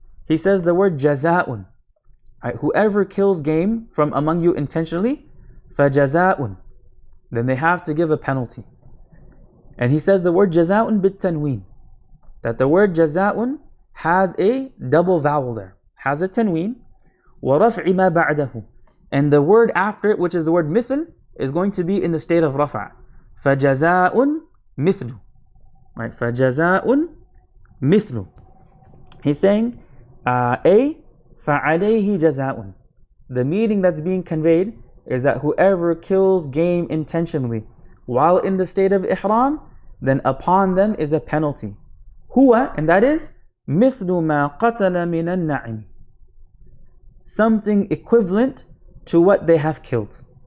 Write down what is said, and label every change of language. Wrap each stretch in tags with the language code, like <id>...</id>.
<en>He says the word jaza'un, right? Whoever kills game from among you intentionally,</en> <ar>فَجَزَاءٌ,</ar> <en>then they have to give a penalty. And he says the word jaza'un bit-tanween, that the word jaza'un has a double vowel there, has a tanween,</en> <ar>وَرَفْعِ مَا بَعْدَهُ,</ar> <en>and the word after it, which is the word mithl, is going to be in the state of rafa'.</en> <ar>فَجَزَاءٌ مِثْلُ,</ar> <en>right?</en> <ar>فَجَزَاءٌ مِثْلُ.</ar> <en>He's saying,</en> <ar>فَعَلَيْهِ جَزَاءٌ.</ar> <en>The meaning that's being conveyed is that whoever kills game intentionally while in the state of ihram, then upon them is a penalty. Huwa, and that is</en> <ar>مِثْلُ مَا قَتَلَ مِنَ النَّعِمِ,</ar> <en>something equivalent to what they have killed.</en>